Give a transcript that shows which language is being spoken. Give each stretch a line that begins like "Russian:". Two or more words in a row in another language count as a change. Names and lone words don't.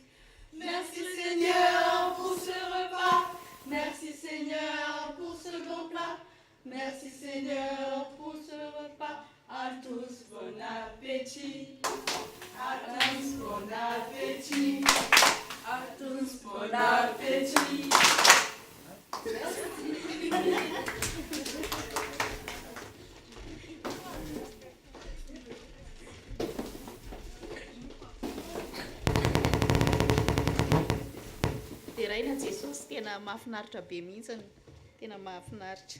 French: Merci Seigneur pour ce repas, merci Seigneur pour ce bon plat, merci Seigneur pour ce repas, à tous bon appétit. À tous bon appétit. À tous bon appétit.
Malagasy: Dia raina Jesosy tena mahafinaritra be mihitsy, tena mahafinaritra.